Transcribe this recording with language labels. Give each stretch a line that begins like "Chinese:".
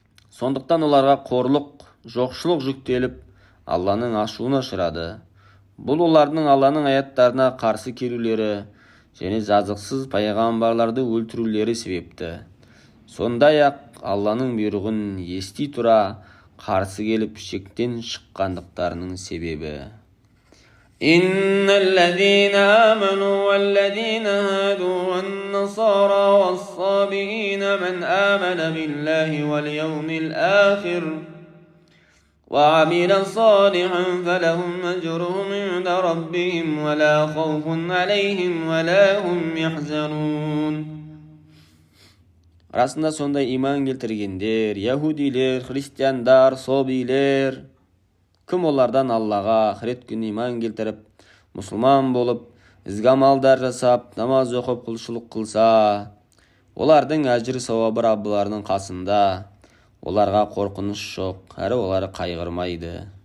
Kazakh: Сондықтан оларға қорлық, жоқшылық жүктеліп, Алланың ашуына ұшырады. Бұл олардың Алланың аяттарына қарсы келулері және жазықсыз пайғамбарларды өлтірулері себепті. Сондай-ақ Алланың бұйрығын ести тұра қарсы келіп шектен шыққандықтарының себебі.
Arabic: إن الذين آمنوا والذين هادوا والنصارى والصابئين من آمن بالله واليوم الآخر وعمل صالحا فلهم أجرهم عند ربهم ولا خوف عليهم ولا هم يحزنون.
Kazakh: Расында сондай иман келтіргендер, яһудилер, христиандар, собилер, кім олардан Аллаға, ахирет күніне иман келтіріп, мұсылман болып, ізгі амалдар жасап, намаз оқып, құлшылық қылса, олардың әжір сауабы Раббыларының қасында, оларға қорқыныш жоқ, әрі олар қайғырмайды.